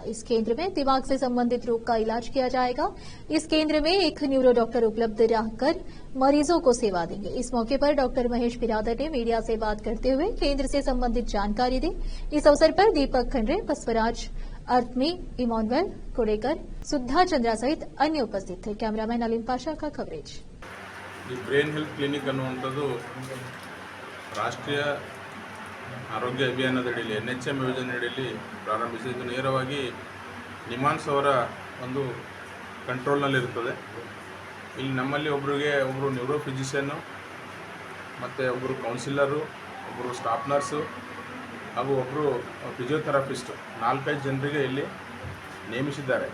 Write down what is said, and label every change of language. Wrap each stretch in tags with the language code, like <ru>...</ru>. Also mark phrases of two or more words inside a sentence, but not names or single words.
<hi>इस केंद्र में दिमाग से संबंधित रोग का इलाज किया जाएगा। इस केंद्र में एक</hi> <en>neuro doctor</en> <hi>उपलब्ध रहकर मरीजों को सेवा देंगे। इस मौके पर डॉक्टर महेश बिरादर ने मीडिया से बात करते हुए केंद्र से संबंधित जानकारी दी। इस अवसर पर दीपक खंड्रे, बसवराज अर्थमी, इमोनवेल कोडेकर, सुद्धा चंद्रा सहित अन्य उपस्थित थे। कैमरामैन अलीम पाशा का कवरेज।</hi> <kn>ಈ</kn> <en>brain health clinic</en> <kn>ಅನ್ನುವಂಥದ್ದು ರಾಷ್ಟ್ರೀಯ ಆರೋಗ್ಯ ಅಭಿಯಾನದಡಿಯಲ್ಲಿ NHM ಯೋಜನೆಯಡಿಯಲ್ಲಿ ಪ್ರಾರಂಭಿಸಿದ್ದು ನೇರವಾಗಿ ನಿಮಾನ್ಸ್ ಅವರ ಒಂದು ಕಂಟ್ರೋಲ್ನಲ್ಲಿರುತ್ತದೆ. ಇಲ್ಲಿ ನಮ್ಮಲ್ಲಿ ಒಬ್ಬರು</kn> <en>neuro physician</en> <kn>ಮತ್ತು ಒಬ್ಬರು ಕೌನ್ಸಿಲರು, ಒಬ್ಬರು</kn> <en>staff nurse</en> <kn>ಹಾಗೂ ಒಬ್ಬರು ಫಿಸಿಯೋಥೆರಪಿಸ್ಟು 4-5 ಜನರಿಗೆ ಇಲ್ಲಿ ನೇಮಿಸಿದ್ದಾರೆ.</kn>